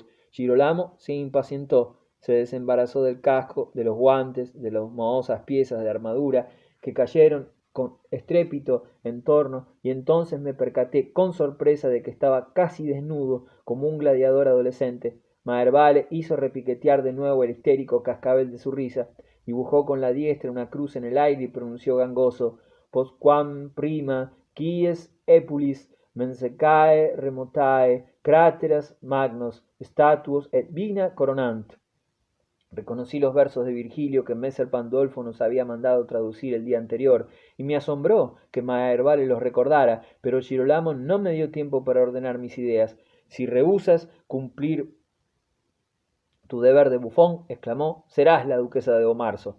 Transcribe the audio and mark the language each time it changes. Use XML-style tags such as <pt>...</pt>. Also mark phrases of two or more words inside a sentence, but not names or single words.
<es>Girolamo se impacientó, se desembarazó del casco, de los guantes, de las mohosas piezas de armadura que cayeron con estrépito en torno, y entonces me percaté con sorpresa de que estaba casi desnudo como un gladiador adolescente. Maherbale hizo repiquetear de nuevo el histérico cascabel de su risa, dibujó con la diestra una cruz en el aire y pronunció gangoso:</es> <la>postquam prima quies epulis mensecae remotae crateras magnos statuos et vigna coronant.</la> <es>Reconocí los versos de Virgilio que Messer Pandolfo nos había mandado traducir el día anterior, y me asombró que Maherbale los recordara, pero Girolamo no me dio tiempo para ordenar mis ideas. Si rehusas cumplir tu deber de bufón, exclamó, serás la duquesa de Bomarzo.</es>